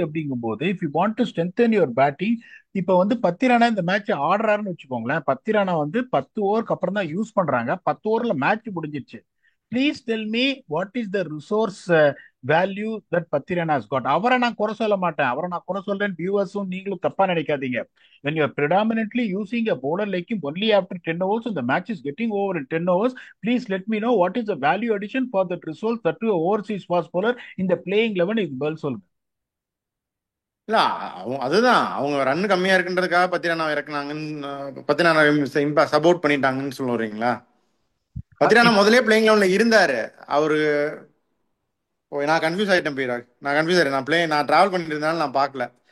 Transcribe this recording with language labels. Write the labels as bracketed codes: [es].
[ta] அப்படிங்கும் போது [en] if you want to strengthen your batting, [ta] இப்ப வந்து பத்திரானா இந்த மேட்ச் ஆடுறாருன்னு வச்சுக்கோங்களேன். பத்திரானா வந்து 10 ஓவருக்கு அப்புறம் தான் யூஸ் பண்றாங்க. 10 ஓவர்ல மேட்ச் முடிஞ்சிருச்சு. [en] Please tell me what is the resource value that Pathirana has got. [ta] அவரை நான் குறை சொல்ல மாட்டேன், அவரை நான் குறை சொல்றேன். வியூவர்ஸும் நீங்களும் தப்பா நினைக்காதீங்க. [en] when you are predominantly using a bowler like him only after 10 overs and the match is getting over in 10 overs, please let me know what is the value addition for that result that to a overseas fast bowler in the playing 11 is well [ta] சொல்லுங்க. இல்ல அதுதான் அவங்க run கம்மியா இருக்குன்றதுக்காக Pathirana இறக்குனாங்கன்னு, Pathirana support பண்ணிட்டாங்கன்னு சொல்ல வரீங்களா? பத்திரானா முதலே playing லெவன்ல இருந்தாரு அவரு. ஓ, நான் கன்ஃபியூஸ் ஆயிட்டேன் பீராக், நான் கன்ஃபியூஸ் ஆயிட்டேன். நான் டிராவல் பண்ணிட்டு இருந்தாலும் நான் பார்க்கல.